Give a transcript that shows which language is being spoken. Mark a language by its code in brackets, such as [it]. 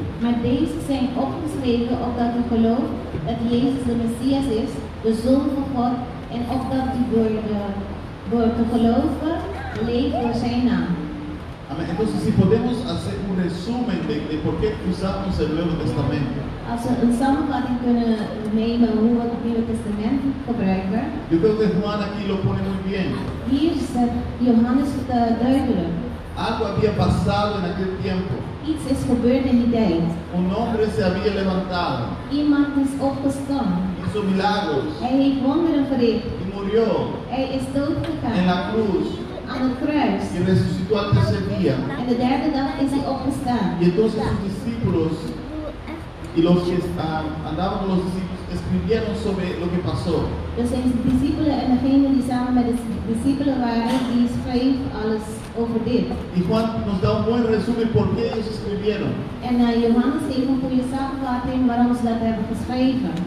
[nl] Maar deze zijn opgeschreven opdat u gelooft dat Jezus de Messias is, de Zoon van God, en opdat u door te geloven leeft door zijn naam. [es] Entonces, si podemos hacer un resumen de por qué usamos el Nuevo Testamento. [nl] Als we een samenvatting kunnen nemen hoe we het Nieuwe Testament gebruiken. [es] Yo creo que Juan aquí lo pone muy bien. [nl] Hier zegt Johannes het duidelijk. [es] Algo había pasado en aquel tiempo. [nl] Iets is gebeurd in die tijd. [es] Un hombre se había levantado. [nl] Iemand is opgestaan. [es] Hizo milagros. [nl] Hij heeft wonderen verricht. [es] Y murió. [nl] Hij is doodgegaan. [es] En la cruz. [nl] Aan het kruis. [es] Y resucitó al tercer día. [nl] En de derde dag is hij opgestaan. [es] Y entonces sus discípulos y los que andaban con los discípulos escribieron sobre lo que pasó. [nl] Dus zijn discípulos en degene die samen met de discípulos waren, die schreef alles over dit. [es] Y Juan nos da un buen resumen por qué ellos escribieron. [nl] En Johannes heeft een goede samenvatting waarom ze dat hebben geschreven.